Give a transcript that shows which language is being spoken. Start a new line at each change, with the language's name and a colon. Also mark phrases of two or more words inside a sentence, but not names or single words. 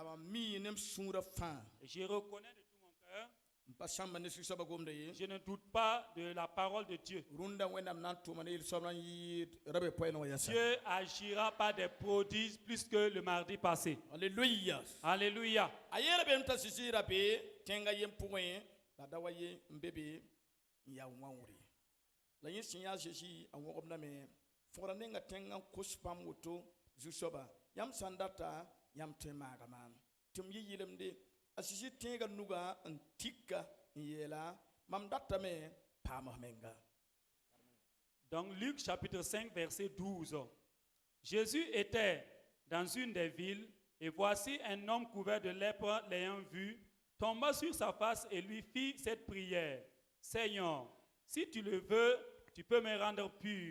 French: Et je reconnais de tout mon cœur. Je ne doute pas de la parole de Dieu. Dieu agira par des prodiges plus que le mardi passé. Alléluia. Alléluia.
Mossi: Dawaye mbebe ya wanwuri la yesinya jeji anwogomna me forane nga tenga kuspam woto zusoba yam sandata yam temaga man tum yilemde asisi tenga nuga antika yela mam data me pama menga.
French: Donc Luc chapitre 5 verset 12. Jésus était dans une des villes et voici un homme couvert de lèpre l'ayant vu tomba sur sa face et lui fit cette prière. Seigneur, si tu le veux, tu peux me rendre pur.